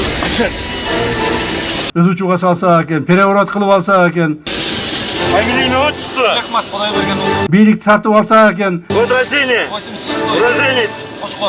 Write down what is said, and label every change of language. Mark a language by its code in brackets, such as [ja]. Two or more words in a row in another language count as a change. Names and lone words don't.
[ky] Ызучуга салса экен, переворот кылып алса экен. [ru] Фамилия, имя, отчество? [ky] Рахмат, Кудай берген ул. Бийлик тартып алса экен. [ru] Год рождения? 86. Уроженец? Кочкор.